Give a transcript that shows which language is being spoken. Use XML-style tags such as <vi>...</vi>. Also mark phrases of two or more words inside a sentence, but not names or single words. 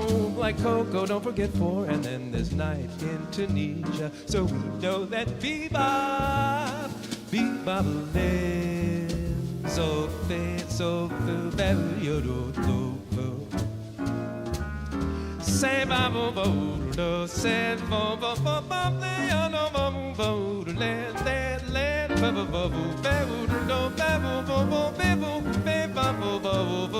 <en>Like Coco, don't forget 4, and then there's night in Tunisia. So we know that bebop lives. So very say ba bo bo do say bo bo bo bo le no bo bo le ba bo bo bo do ba bo bo bo be bo ba bo bo</en>